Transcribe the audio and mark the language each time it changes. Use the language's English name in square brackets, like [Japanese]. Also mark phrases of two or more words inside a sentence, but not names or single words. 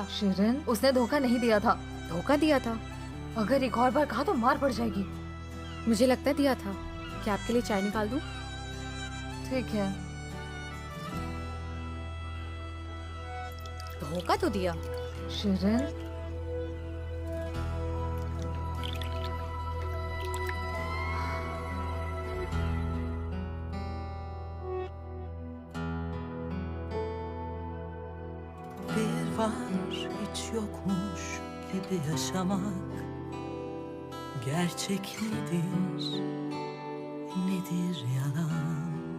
[Hindi] शिरिन, उसने धोखा नहीं दिया था। धोखा दिया था? अगर एक और बार कहा तो मार पड़ जाएगी। मुझे लगता है दिया था। क्या आपके लिए चाय निकाल दूं? ठीक है। धोखा तो दिया। शिरिन, [Turkish] hiç yokmuş gibi yaşamak gerçek nedir, nedir yalan?